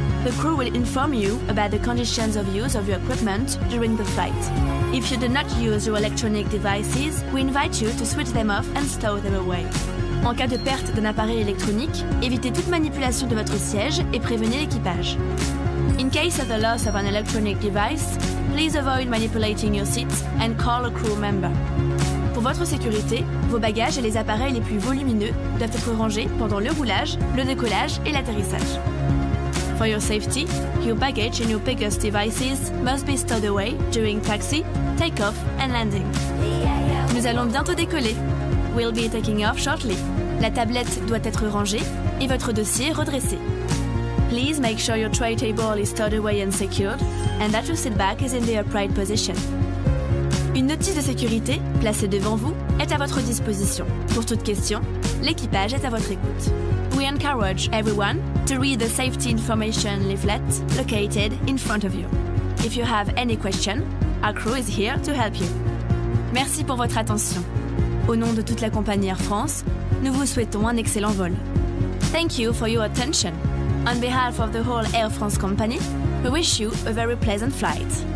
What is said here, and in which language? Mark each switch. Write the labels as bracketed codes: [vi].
[en] The crew will inform you about the conditions of use of your equipment during the flight. If you do not use your electronic devices, we invite you to switch them off and stow them away. [fr] En cas de perte d'un appareil électronique, évitez toute manipulation de votre siège et prévenez l'équipage. [en] In case of the loss of an electronic device, please avoid manipulating your seat and call a crew member. [fr] Pour votre sécurité, vos bagages et les appareils les plus volumineux doivent être rangés pendant le roulage, le décollage et l'atterrissage. [en] For your safety, your baggage and your biggest devices must be stowed away during taxi, take-off and landing. [fr] Nous allons bientôt décoller. [en] We'll be taking off shortly. [fr] La tablette doit être rangée et votre dossier redressé. [en] Please make sure your tray table is stowed away and secured and that your seat back is in the upright position. [fr] Une notice de sécurité, placée devant vous, est à votre disposition. Pour toute question, l'équipage est à votre écoute. [en] We encourage everyone to read the safety information leaflet located in front of you. If you have any question, our crew is here to help you. [fr] Merci pour votre attention. Au nom de toute la compagnie Air France, nous vous souhaitons un excellent vol. [en] Thank you for your attention. On behalf of the whole Air France company, we wish you a very pleasant flight.